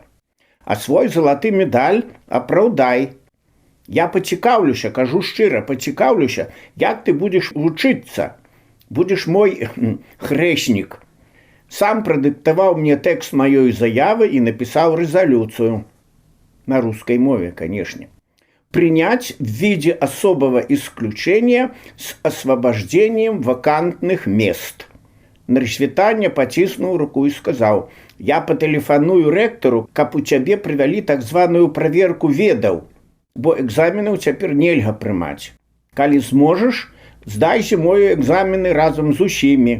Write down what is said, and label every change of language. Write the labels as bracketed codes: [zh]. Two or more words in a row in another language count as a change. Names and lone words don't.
[be] А свой залаты медаль апраўдай. Я пацікаўлюся, кажу шчыра, пацікаўлюся, як ты будзеш вучыцца. Будзеш мой хрэснік». Сам прадыктаваў мне тэкст маёй заявы і напісаў рэзалюцыю. [ru] На русской мове, конечно. Принять в виде особого исключения с освобождением вакантных мест. [be] На рассвітанне паціснуў руку і сказаў: «Я патэлефаную рэктару, каб у цябе прывялі так званую праверку ведаў, бо экзаменаў цяпер нельга прымаць. Калі зможаш, здай зімою экзамены разам з усімі.